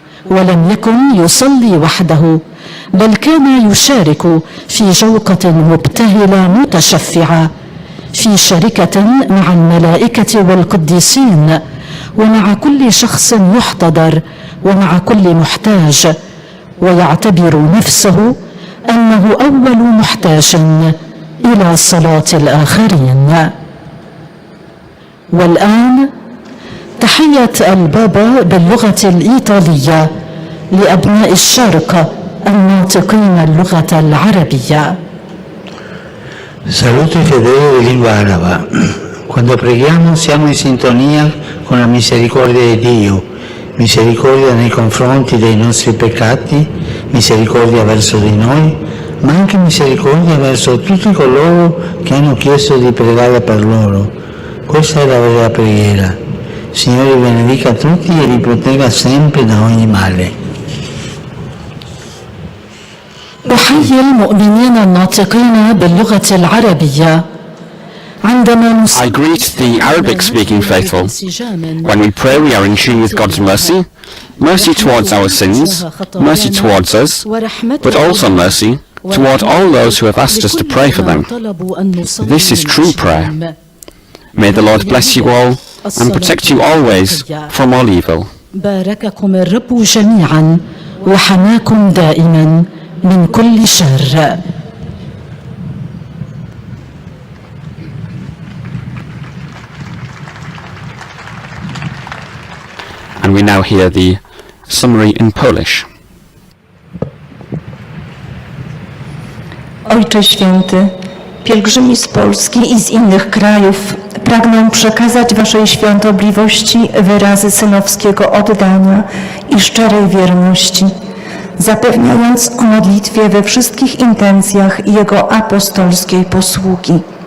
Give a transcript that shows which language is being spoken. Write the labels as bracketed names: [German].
[Arabic] ولم يكن يصلي وحده، بل كان يشارك في جوقة مبتهلة متشفعة، في شركة مع الملائكة والقديسين، ومع كل شخص يحتضر ومع كل محتاج، ويعتبر نفسه أنه أول محتاج إلى صلاة الآخرين. والآن تحية البابا باللغة الإيطالية لأبناء الشرق الناطقين اللغة العربية. [Italian] Saluto i fedeli di lingua araba. Quando preghiamo siamo in sintonia con la misericordia di Dio, misericordia nei confronti dei nostri peccati, misericordia verso di noi, ma anche misericordia verso tutti coloro che hanno chiesto di pregare per loro. Questa è la vera preghiera. Signore vi benedica tutti e vi protegga sempre da ogni male. [Arabic] أحيي المؤمنين الناطقين باللغة العربية. عندما [English] I greet the Arabic-speaking faithful. When we pray, we are in tune with God's mercy, mercy towards our sins, mercy towards us, but also mercy toward all those who have asked us to pray for them. This is true prayer. May the Lord bless you all and protect you always from all evil. [Arabic] بارككم الرب جميعا وحماكم دائما من كل شر. [English] And we now hear the summary in Polish. [Polish] Ojcze Święty, pielgrzymi z Polski i z innych krajów pragną przekazać Waszej świątobliwości wyrazy synowskiego oddania i szczerej wierności, zapewniając o modlitwie we wszystkich intencjach Jego apostolskiej posługi.